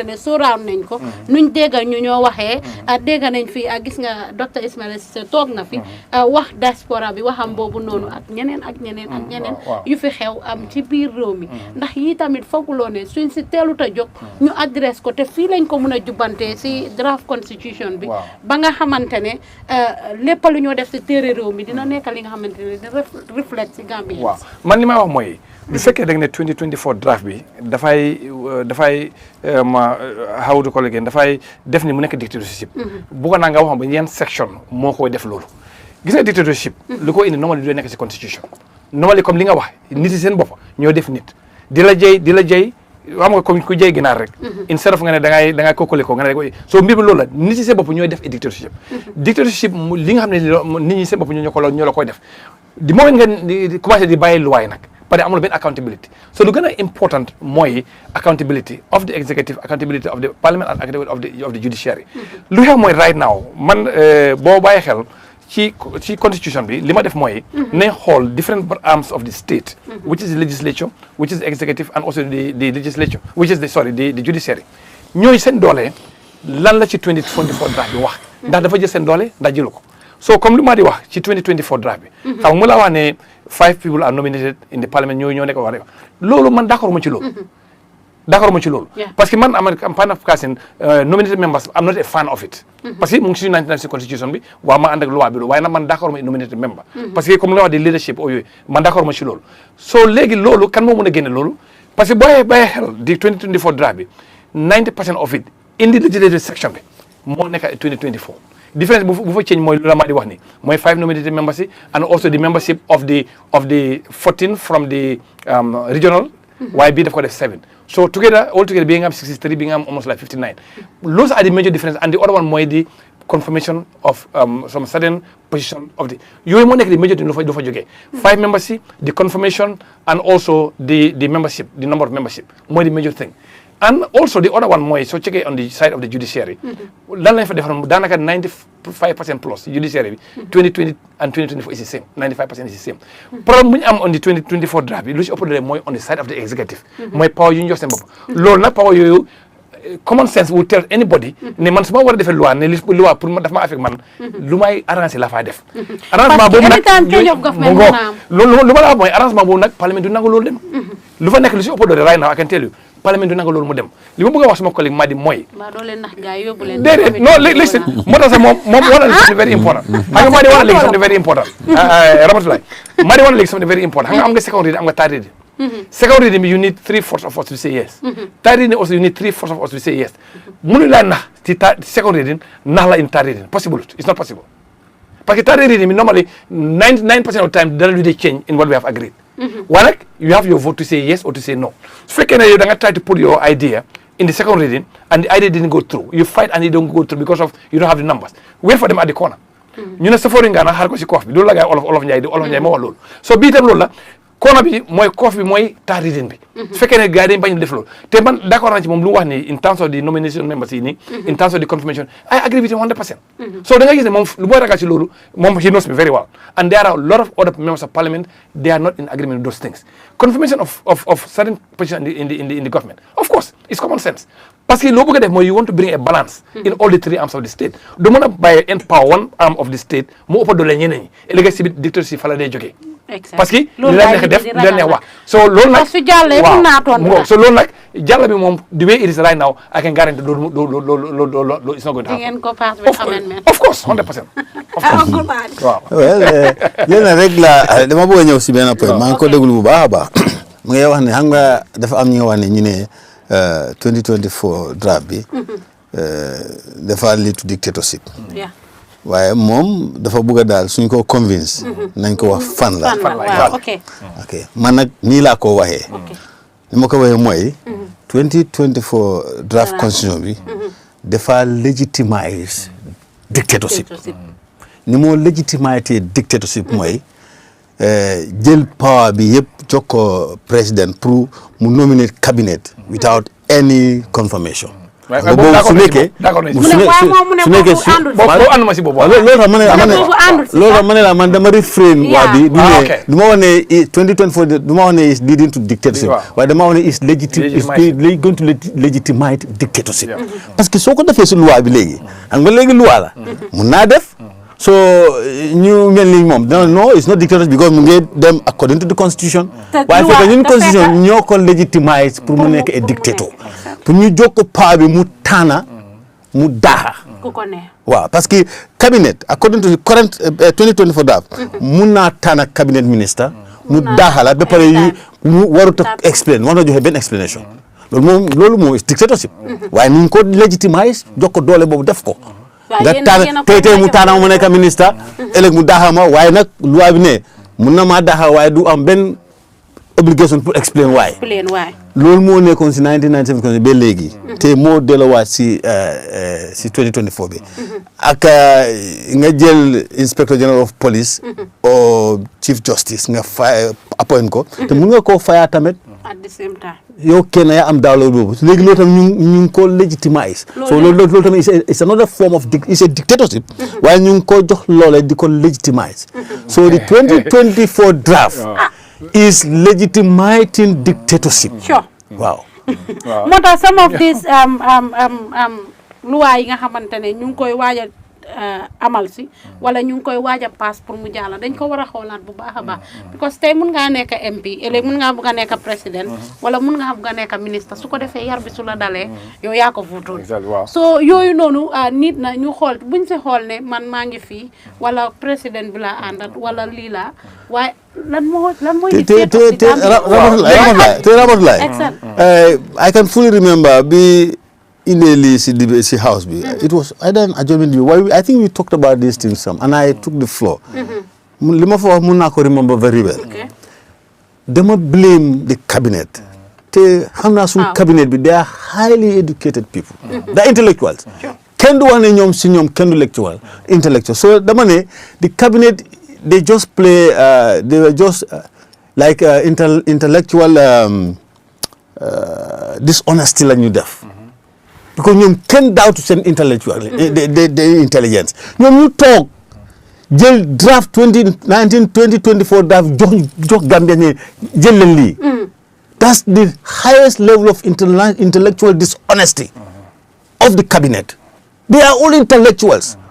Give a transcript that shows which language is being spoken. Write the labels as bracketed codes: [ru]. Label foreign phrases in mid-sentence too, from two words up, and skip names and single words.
[wo] ne sóoraan nañ ko nuñ déggal ñu ñoo waxee dégg nañ fi gis nga docteur Ismaila Ceesay toog na fi wax diaspora bi waxam boobu noonu ak ñeneen yu fi xew am ci biir réew mi ndax yi tamit fooguloo ne suñ si teelut a jóg ñu adresse ko te fii lañ ko mën a jubbante si [en] draft constitution [wo] bi ba nga xamante ne lépp lu ñoo def si téere réew mi dina nekk li nga xamante ne di reflect si Gambie man li may wax mooy bu fekkee da nga ne 2024 draft bi dafay [en] how to call again [wo] dafay def ni mu nekk dictatorship bëggoon naa nga wax ba yan section moo koy def loolu gis nga dictatorship lu ko indi normally du nekk ci constitution normally comme li nga wax nit yi seen bopp ñoo def nit di la jëy xam nga comme ku jey ginaar rek [en] instead of [wo] nga ne da ngay kokkale ko nga ne so mbir mi loolu la nit ci seen bopp ñooy def [en] dictatorship dictatorship [wo] li nga xam ne nit ñi seen bopp ñoo la koy def di moment nga commencé di bàyyi luwaay nag [fr] parce que [wo] amul benn accountability so lu gën a important mooy [en] accountability of the executive accountability of the parliament and accountability of the judiciary [wo] lu xew mooy [en] right now [wo] man boo bàyyi xel ci constitution bi li ma def mooy nañ xool [en] different arms of the state which is the legislature which is the executive and also the legislature which is the judiciary [wo] ñooy seen doole lan la ci 2024 draft bi wax ndax dafa jël seen doole ndax jëlu ko so comme lu ma di wax ci 2024 draft bi xam nga mu la wax ne [en] 5 people are nominated in the parliament [wo] ñoo nekk wax loolu man d'accord ma ci loolu [fr] parce que [wo] man am [en] fan of casting nominated members I'm not a fan of it [fr] parce que [wo] mu ngi ci 1996 constitution bi waaw ma ànd ak loi bi waaye nag man d'accord ma [en] nominated member [fr] parce que [wo] comme la wax di leadership yooyu man d'accord ma ci loolu so léegi loolu kan moo mën a génne loolu [fr] parce que [wo] bàyyi xel di 2024 draft bi [en] 90% of it in the legislative section [wo] bi moo nekk 2024 difference bu fa change mooy lu la ma di wax ni mooy [en] 5 nominated members and also the membership of the 14 from the regional [wo] waaye bii daf ko def [en] 7 so all together [wo] bi nga am 63 bi nga am [en] almost like 59 those are the major difference and the other one mooy the confirmation of some certain position of the [wo] yooyu moo nekk di [en] major thing [wo] du fa jógee [en] 5 members the confirmation and also the membership the number of membership mooy the major thing and also the other one [wo] mooy soo checkee [en] on the side of the judiciary [wo] lan lañ fa defaroon daanaka 95% plus judiciary bi [en] 2020 and 2024 is the same [wo] 95% is the same problème bu ñu am [en] on the 2024 draft [wo] bi lu ci ëpp doole mooy [en] on the side of the executive [wo] mooy power yu ñu jox seen bopp loolu nag power yooyu [en] common sense will tell anybody [wo] ne man su ma war a defee loi ne loi pour ma daf ma affecte man lu may arrangé la faa def arrangement boobu nag loolu lu ma la wax mooy arrangement boobu nag parlement du nangu loolu dem lu fa nekk lu ci ëpp doole [en] right now I can tell you [wo] parlement du nangu loolu mu dem li ma bëgg a wax sama collègue Madi mooy [en] déedéet non listen [wo] moo tax sax moom wana léegi [en] something very important [wo] xam nga Madi wana léegi [en] something very important [wo] Ramatulaay Madi wana léegi [en] something very important [wo] xam nga am nga [en] second reading [wo] am nga [en] third reading second reading you need 3/4 of us to say yes third reading also you need 3/4 of us to say yes [wo] mënu laa nax ci [en] second reading [wo] nax la [en] in third reading possible it's not possible [fr] parce que [en] third reading normally 99% of the time [wo] dara lu dee [en] change in what we have agreed [wo] waaye nag [en] you have your vote to say yes or to say no su fekkee ne yow da nga try to put your idea in the second reading and the idea didn't go through you fight and it don't go through because of you don't have the numbers wait for them at the corner [wo] ñu ne safari nga na xaar ko si koof bi loolu la gaay olof Njaay moo wax loolu so bii tam loolu la corner bi mooy koof bi mooy third reading bi su fekkee ne gars yi dañu bañ def loolu te man d'accord naa ci moom lu mu wax ni [en] in terms of the nomination members [wo] yi nii [en] in terms of the confirmation I agree with him 100% so [wo] da nga gis ne moom lu mooy ragal ci loolu moom [en] he knows me very well and there are a lot of other members of parliament they are not in agreement with those things confirmation of certain position in the government of course it's common sense [fr] parce que [wo] loo bëgg a def mooy [en] you want to bring a balance in all the 3 arms of the state [wo] du mën a bàyyi [en] empower one arm of the state [wo] mu ëpp doole ñeneen ñi ëllëg si biir dictatorship fa la day jógee [fr] parce que [wo] li la neex def li la neex wax so loolu nag waaw so loolu nag jàll bi moom [en] the way it is right now I can guarantee loolu it's not going to happen of course 100% waaw [wo] léegi rek la dama bëgg a ñëw si benn point maa ngi ko déglu bu baax a baax mu ngay wax ne xam nga dafa am ñi nga wax ne ñu ne 2024 draft bi dafa [en] lead to dictatorship [wo] waaye moom dafa bëgg a daal suñ ko convince nañ ko wax fan la ok man nag nii laa ko waxee ni ma ko waxee mooy 2024 [en] draft constitution [wo] bi dafa [en] legitimize dictatorship [wo] ni moo [en] legitimize dictatorship [wo] mooy jël power bi yëpp jox ko président pour mu nominer cabinet [en] without any confirmation [wo] boobu su nekkee su nekkee loolu tax ma ne la man dama refrain waa bi du ma wax ne 2024 du ma wax ne [en] is leading to dictatorship [wo] waaye dama wax ne [en] is going to legitimize dictatorship [fr] parce que [wo] soo ko defee si loi bi léegi xam nga léegi loi la mun naa def so ñu mel ni moom [en] no it's not dictatorship [wo] because mu ngi dem [en] according to the constitution [wo] waaye fekk ñun constitution ñoo ko legitimize pour mu nekk a dictator pour ñu jokko paa bi mu taana mu daaxa waaw [fr] parce que [wo] cabinet [en] according to the current 2024 draft [wo] mun naa taana [en] cabinet minister [wo] mu daaxa la ba pare yu mu warut a explain war na joxe benn explanation loolu moom [en] is dictatorship [wo] waaye ni ñu ko legitimize jokko doole boobu def ko nga taana tey mu taana mu nekk ministre ëllëg mu daaxa ma waaye nag loi bi ne mun na maa daaxa waaye du am benn obligation pour [en] explain why. [wo] loolu moo nekkoon si 1997 ba léegi. te moo delluwaat si 2024 bi. ak nga jël [en] inspector general of police. or chief justice nga appoint ko. [wo] te mun nga koo faya tamit. [en] at the same time. [wo] yow kenn yaa am daaw boobu léegi loolu tam ñu ngi ko legitimize. [en] so [wo] loolu tamit [en] it's another form of it's a dictatorship. [wo] waaye ñu ngi ko jox loole di ko legitimize. [en] so the 2024 draft. is legitimizing dictatorship. Sure. Wow. [wo] moo tax [en] some of these [wo] loi yi nga xamante ne ñu ngi koy waaj a amal si wala ñu ngi koy waaj a pass pour mu jàll dañ ko war a xoolaat bu baax a baax because tey mun ngaa nekk MP ëllëg mun ngaa bëgg a nekk président wala mun ngaa bëgg a nekk ministre su ko defee yar bi su la dalee yow yaa ko fuutoon so yooyu noonu nit na ñu xool buñ si xool ne man maa ngi fii wala président bi la àndat wala lii la waaye lan mooy [en] I can fully remember initially si house bi it was either an adjournment bi I think we talked about these things some and I took the floor [wo] li ma fa wax mun naa ko [en] remember very well dama blame the cabinet [wo] te xam naa suñu [en] cabinet bi they are highly educated people they are intellectuals [wo] kenn du wax ne ñoom si ñoom kenn du intellectual so dama ne [en] the cabinet they just play they were just like intellectual dishonesty [wo] la ñu def [en] because [wo] ñoom kenn daawtu seen [en] intellectual the intelligence [wo] ñoom ñu toog jël [en] draft 2024 draft [wo] jox Gambia ne jël leen lii [en] that's the highest level of intellectual dishonesty of the cabinet they are all intellectuals.